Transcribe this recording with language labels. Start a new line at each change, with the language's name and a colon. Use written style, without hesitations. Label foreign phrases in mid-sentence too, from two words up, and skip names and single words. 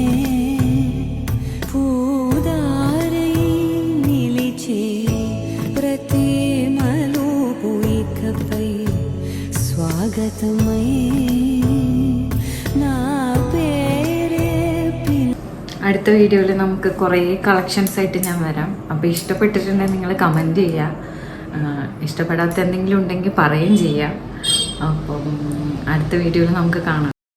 Telugu: పూదారై నిలిచే ప్రతి మలుపు ఇకపై స్వాగతమై నా పేరే
Malayalam: അടുത്ത വീഡിയോയിൽ നമുക്ക് കുറേ കളക്ഷൻസ് ആയിട്ട് ഞാൻ വരാം. അപ്പോൾ ഇഷ്ടപ്പെട്ടിട്ടുണ്ടെങ്കിൽ നിങ്ങൾ കമൻറ്റ് ചെയ്യുക. ഇഷ്ടപ്പെടാത്ത എന്തെങ്കിലും ഉണ്ടെങ്കിൽ പറയുകയും ചെയ്യാം. അപ്പം അടുത്ത വീഡിയോയിൽ നമുക്ക് കാണാം.